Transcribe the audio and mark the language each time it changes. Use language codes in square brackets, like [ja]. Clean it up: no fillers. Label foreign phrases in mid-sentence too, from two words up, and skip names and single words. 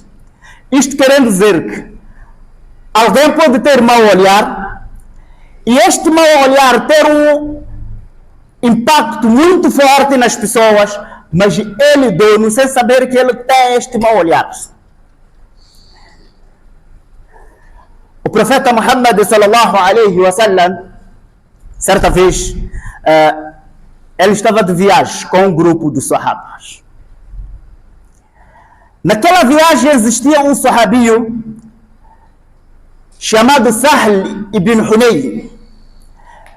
[pt] Isto querendo dizer que alguém pode ter mau olhar e este mau olhar ter um impacto muito forte nas pessoas, mas ele dono sem saber que ele tem este mau olhar. O profeta Muhammad [ar] صلى الله عليه وسلم, [pt] certa vez, ele estava de viagem com um grupo de sahabas. Naquela viagem existia um sahabio chamado Sahl ibn Hunayf.